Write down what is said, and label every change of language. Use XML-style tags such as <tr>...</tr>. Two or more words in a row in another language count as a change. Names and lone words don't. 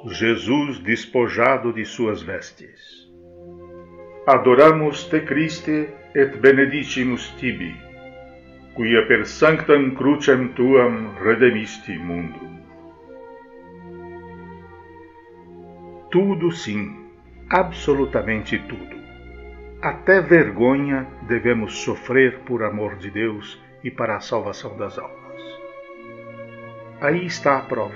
<pt>Jesus despojado de suas vestes.</pt> <la>Adoramos te Christe et benedicimus tibi, quia per sanctam crucem tuam redemisti mundum.</la> <pt>Tudo sim, absolutamente tudo. Até vergonha devemos sofrer por amor de Deus e para a salvação das almas. Aí está a prova.</pt>